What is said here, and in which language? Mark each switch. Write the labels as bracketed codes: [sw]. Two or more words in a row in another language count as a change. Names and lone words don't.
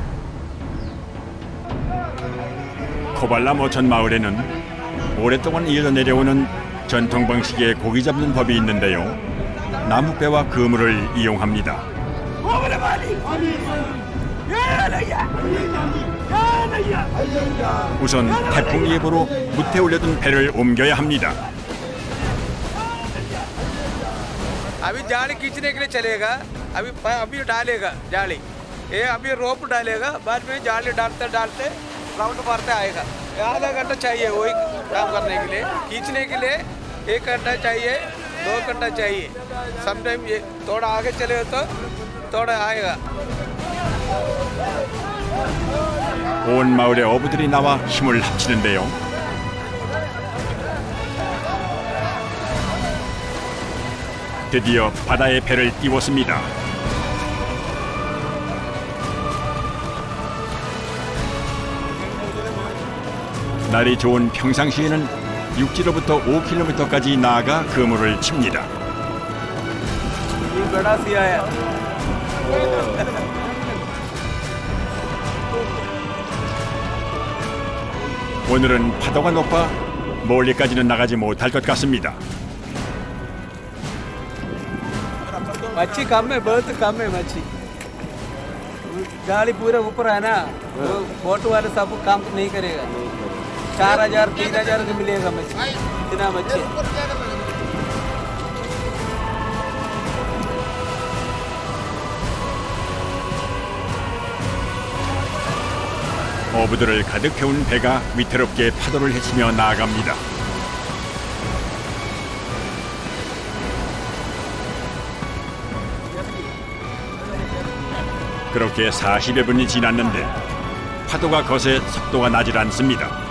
[ko] 코발람 어촌 마을에는 오랫동안 이어져 내려오는 전통 방식의 고기 잡는 법이 있는데요. 나무배와 그물을 이용합니다. 우선 태풍 예보로 무태 올려둔 배를 옮겨야 합니다. [hi] अभी जाली खींचने के लिए चलेगा अभी डालेगा जाली ये अभी रोप डालेगा बाद में जाली डालते डालते राउंड मारते आएगा आधा घंटा चाहिए वही काम करने के लिए खींचने के लिए 1 घंटा चाहिए 2 घंटा चाहिए समटाइम ये थोड़ा आगे चले तो थोड़ा आएगा. [ko] 온 마을의 어부들이 나와 힘을 합치는데요. 드디어 바다에 배를 띄웠습니다. 날이 좋은 평상시에는 육지로부터 5km까지 나아가 그물을 칩니다. [hi] ये बड़ा सिया है. [ko] 오늘은 파도가 높아 멀리까지는 나가지 못할 것 같습니다. [hi] मच्छी कम है, बहुत कम है मच्छी। जाली पूरा ऊपर है ना, वो बोट वाले सब काम नहीं करेगा। 4000 3000 का मिलेगा मच्छी, इतना मच्छी। [ko] 어부들을 가득 태운 배가 위태롭게 파도를 헤치며 나아갑니다. 그렇게 40여 분이 지났는데 파도가 거세 속도가 나질 않습니다.